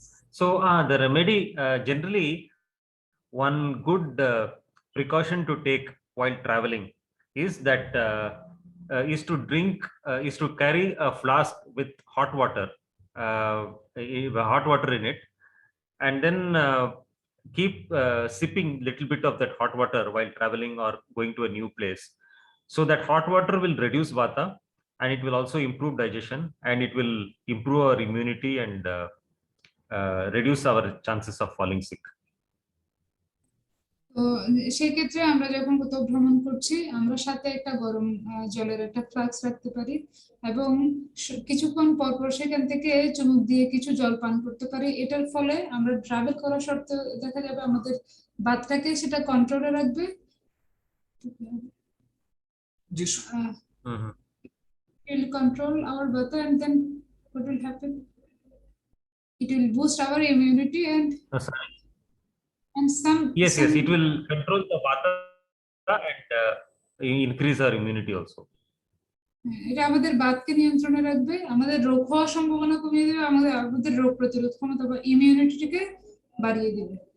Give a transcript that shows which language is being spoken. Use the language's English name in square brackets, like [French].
[English] So the remedy, generally one good precaution to take while traveling is that is to carry a flask with hot water in it, and then keep sipping little bit of that hot water while traveling or going to a new place. So that hot water will reduce Vata, and it will also improve digestion, and it will improve our immunity and reduce our chances of falling sick. [Bangla] তো সেই ক্ষেত্রে আমরা যখন কোথাও ভ্রমণ করছি আমরা সাথে একটা গরম জলের একটা ফ্লাক্স রাখতে পারি এবং কিছুক্ষণ পর পর সেখান থেকে চুমুক দিয়ে কিছু জল পান করতে পারি। এটার ফলে আমরা ট্রাভেল করা সত্ত্বেও দেখা যাবে আমাদের বাতটাকে সেটা কন্ট্রোলে রাখবে। জি [English] It will control our vata, and then what will happen? It will boost our immunity and some. Yes, it will control the vata and increase our immunity also. [Bangla] এটা আমাদের বাতকে নিয়ন্ত্রণে রাখবে, আমাদের রোগ হওয়ার সম্ভাবনা কমিয়ে দেবে, আমাদের রোগ প্রতিরোধ ক্ষমতা বা ইমিউনিটিকে বাড়িয়ে দেবে।